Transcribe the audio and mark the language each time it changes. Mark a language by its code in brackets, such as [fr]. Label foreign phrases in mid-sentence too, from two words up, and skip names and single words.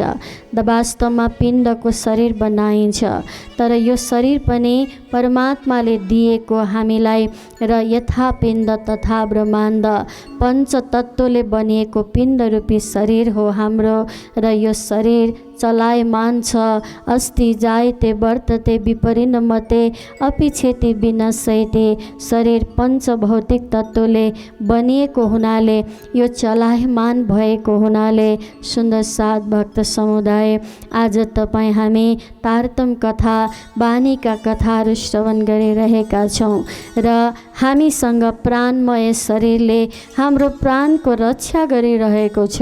[ne] वास्तवमा पिण्डको शरीर बनाइन्छ, तर यो शरीर पनि परमात्माले दिएको हामीलाई र यथा पिण्ड तथा ब्रह्माण्ड पञ्चतत्त्वले बनिएको पिण्ड रूपी शरीर हो हाम्रो। र यो शरीर चलायमान छ। [sa] अस्ति जायते वर्तते विपरिणमते अपिछेति विनश्यति। [ne] शरीर पञ्चभौतिक तत्त्वले बनिएको हुनाले यो चलायमान भएको हुनाले सुन्दर साध भक्त समुदाय आज तपाईँ हामी तारतम कथा बानीका कथाहरू श्रवण गरिरहेका छौँ र हामीसँग प्राणमय शरीरले हाम्रो प्राणको रक्षा गरिरहेको छ।